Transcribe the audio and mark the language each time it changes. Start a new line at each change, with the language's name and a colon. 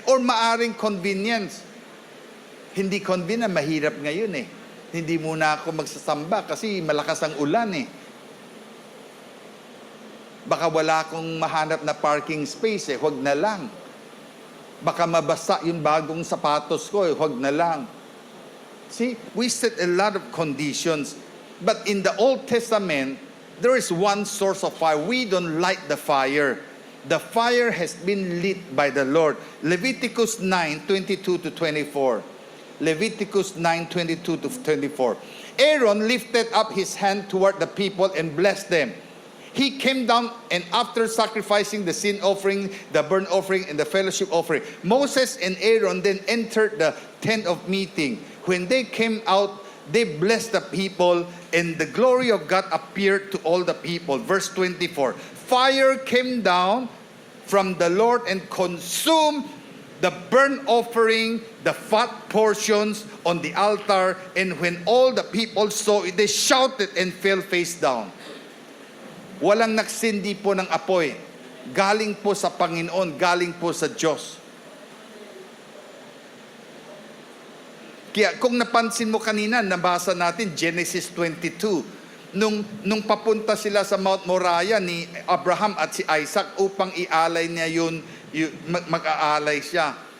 Filipino: Or maaring convenience. Hindi convenient, mahirap ngayon Hindi muna ako magsasamba kasi malakas ang ulan Baka wala akong mahanap na parking space huwag na lang. Baka mabasa yung bagong sapatos ko huwag na lang.
English: See, we set a lot of conditions. But in the Old Testament, there is one source of fire. We don't light the fire. The fire has been lit by the Lord. Leviticus 9:22 to 24. Leviticus 9:22 to 24. Aaron lifted up his hand toward the people and blessed them. He came down, and after sacrificing the sin offering, the burnt offering, and the fellowship offering, Moses and Aaron then entered the tent of meeting. When they came out, they blessed the people, and the glory of God appeared to all the people. Verse 24, fire came down from the Lord and consumed the burnt offering, the fat portions on the altar, and when all the people saw it, they shouted and fell face down.
Filipino: Walang nagsindi po ng apoy. Galing po sa Panginoon, galing po sa Diyos. Kaya kung napansin mo kanina, nabasa natin Genesis 22. Nung papunta sila sa Mount Moriah ni Abraham at si Isaac upang ialay niya mag-aalay siya.